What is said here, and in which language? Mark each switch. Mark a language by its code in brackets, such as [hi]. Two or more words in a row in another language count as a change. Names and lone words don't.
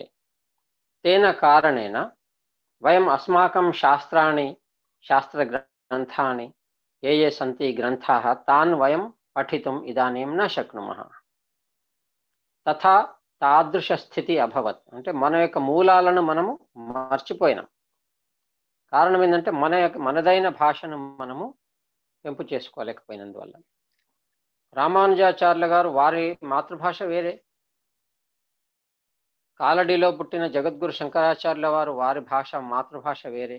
[sa] तेन कारणेन वयम् अस्माकं शास्त्राणि, शास्त्रग्रन्थानि ये ये सन्ति ग्रन्थाः तान् वयं पठितुम् इदानीं न शक्नुमः. तथा తాదృశ స్థితి అభవత్. [te] అంటే మన యొక్క మూలాలను మనము మర్చిపోయినాం. కారణం ఏంటంటే మనదైన భాషను మనము పెంపు చేసుకోలేకపోయినందువల్ల. రామానుజాచార్యుల గారు వారి మాతృభాష వేరే, కాలడిలో పుట్టిన జగద్గురు శంకరాచార్యుల వారు వారి భాష మాతృభాష వేరే.